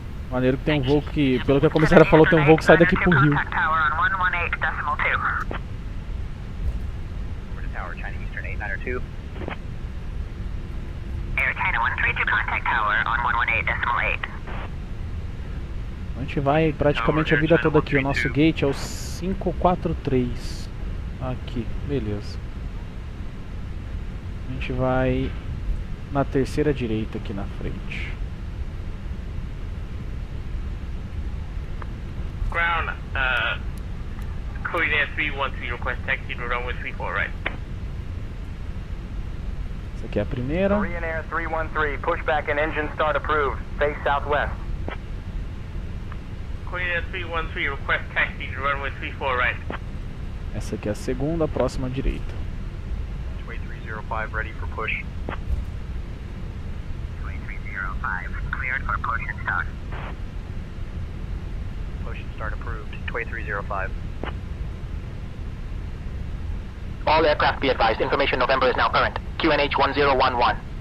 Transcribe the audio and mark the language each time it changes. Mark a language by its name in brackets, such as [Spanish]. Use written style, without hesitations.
[Portuguese] Maneiro que tem um voo que, pelo que a comissária falou, tem um voo que sai daqui pro Rio. [English] Contact tower on 118.2. Over to tower, China Eastern 892. Air China 132, contact tower on 118.8. [Portuguese] A gente vai praticamente a vida toda aqui. O nosso gate é o 543. Aqui, beleza. A gente vai na terceira direita aqui na frente. [English] Ground, Korean Air 312, request taxi to runway 34 right. [Portuguese] Essa aqui é a primeira. [English] Korean Air 313, pushback and engine start approved. Face southwest. Korean Air 313, request taxi to runway 34 right. [Portuguese] Essa aqui é a segunda, a próxima à direita. [English] 2305, ready for push. 2305, cleared for push and start. Push and start approved. 2305. All aircraft be advised, information November is now current. QNH 1011.